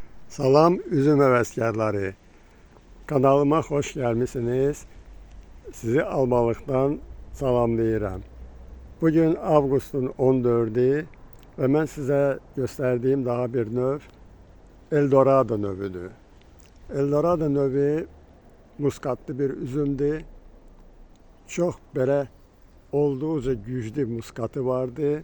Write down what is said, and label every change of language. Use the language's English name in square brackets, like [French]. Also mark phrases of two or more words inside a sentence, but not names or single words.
[Azerbaijani] Salam üzüm həvəskarları. Kanalıma hoş gəlmisiniz. Sizi Albalıqdan salamlayıram. [Turkish] Bugün Avqustun 14'ü ve ben size gösterdiğim daha bir növ Eldorado növüdür. [Azerbaijani] Eldorado növü muskatlı bir üzümdür. [Turkish] Çok böyle oldukça güçlü muskatı vardı.